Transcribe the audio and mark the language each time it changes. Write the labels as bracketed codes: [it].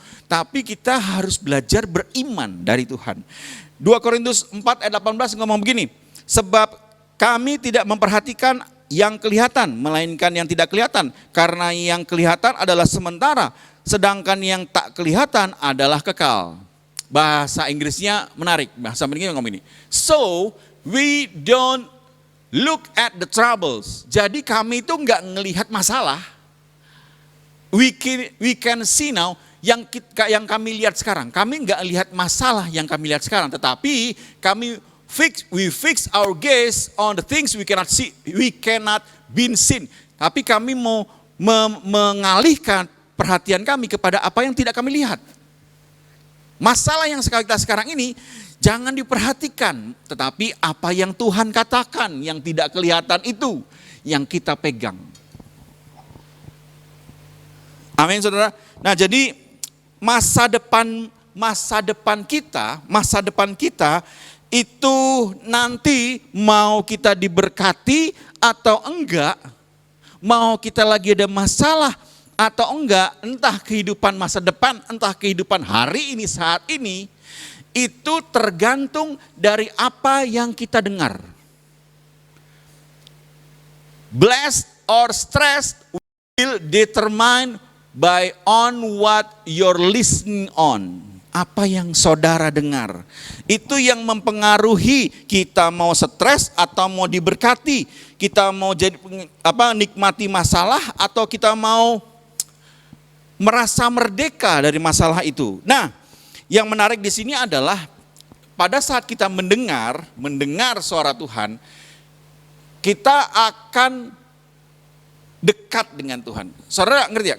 [id] Tapi kita harus belajar beriman dari Tuhan. 2 Korintus 4 ayat 18 ngomong begini, sebab kami tidak memperhatikan yang kelihatan, melainkan yang tidak kelihatan. Karena yang kelihatan adalah sementara, sedangkan yang tak kelihatan adalah kekal. Bahasa Inggrisnya menarik, bahasa Inggrisnya ngomong ini. [en] So, we don't look at the troubles. [id] Jadi kami itu enggak ngelihat masalah. [en] We can see now, [id] yang kami lihat sekarang. Kami enggak lihat masalah yang kami lihat sekarang, tetapi [en] we fix our gaze on the things we cannot see, we cannot be seen. [id] Tapi kami mau mengalihkan perhatian kami kepada apa yang tidak kami lihat. Masalah yang kita sekarang ini jangan diperhatikan, tetapi apa yang Tuhan katakan yang tidak kelihatan itu yang kita pegang. Amin saudara. Nah jadi masa depan masa depan kita itu nanti mau kita diberkati atau enggak, mau kita lagi ada masalah atau enggak, entah kehidupan masa depan, entah kehidupan hari ini, saat ini, itu tergantung dari apa yang kita dengar. [en] Blessed or stressed will determine by on what you're listening on. [id] Apa yang saudara dengar. Itu yang mempengaruhi kita mau stres atau mau diberkati. Kita mau jadi nikmati masalah atau kita mau merasa merdeka dari masalah itu. Nah, yang menarik di sini adalah pada saat kita mendengar suara Tuhan, kita akan dekat dengan Tuhan. Saudara ngerti ya?